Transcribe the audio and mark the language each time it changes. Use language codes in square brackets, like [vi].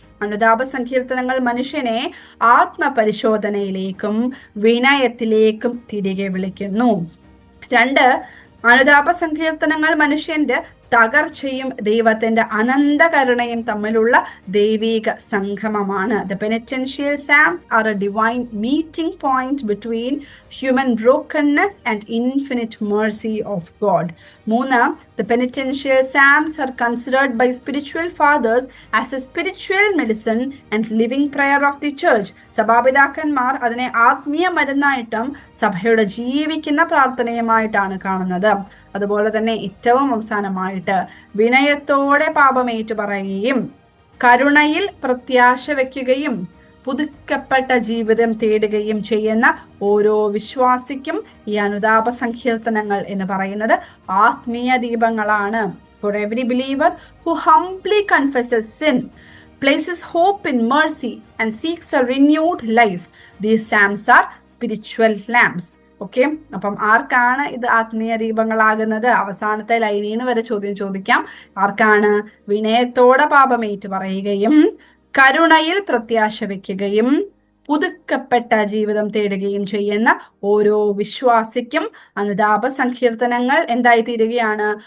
[ml] അനുതാപ സങ്കീർത്തനങ്ങൾ മനുഷ്യനെ ആത്മപരിശോധനയിലേക്കും വിനയത്തിലേക്കും തിരികെ വിളിക്കുന്നു. 2, അനുതാപ സങ്കീർത്തനങ്ങൾ മനുഷ്യന്റെ തകർച്ചയും ദൈവത്തിന്റെ അനന്ത കരുണയും തമ്മിലുള്ള ദൈവിക സംഗമമാണ്. [en] The penitential psalms are a divine meeting point between human brokenness and infinite mercy of God. 3, the penitential psalms are considered by spiritual fathers as a spiritual medicine and living prayer of the church. [ml] സഭാപിതാക്കന്മാർ അതിനെ ആത്മീയ മരുന്നായിട്ടും സഭയുടെ ജീവിക്കുന്ന പ്രാർത്ഥനയുമായിട്ടാണ് കാണുന്നത്. അതുപോലെ തന്നെ ഏറ്റവും അവസാനമായിട്ട് വിനയത്തോടെ പാപമേറ്റു പറയുകയും കരുണയിൽ പ്രത്യാശ വയ്ക്കുകയും പുതുക്കപ്പെട്ട ജീവിതം തേടുകയും ചെയ്യുന്ന ഓരോ വിശ്വാസിക്കും ഈ അനുതാപ സങ്കീർത്തനങ്ങൾ എന്ന് പറയുന്നത് ആത്മീയ ദീപങ്ങളാണ്. [en] For every believer who humbly confesses sin, places hope in mercy and seeks a renewed life, these psalms are spiritual lamps. [ml] Okay, അപ്പം ആർക്കാണ് ഇത് ആത്മീയ ദീപങ്ങളാകുന്നത്? അവസാനത്തെ ലൈനിൽ നിന്ന് വരെ ചോദ്യം ചോദിക്കാം. ആർക്കാണ്? വിനയത്തോടെ പാപമേറ്റു പറയുകയും കരുണയിൽ പ്രത്യാശ വയ്ക്കുകയും പുതുക്കപ്പെട്ട ജീവിതം തേടുകയും ചെയ്യുന്ന ഓരോ വിശ്വാസിക്കും അനുതാപ സങ്കീർത്തനങ്ങൾ എന്തായി തീരുകയാണ്?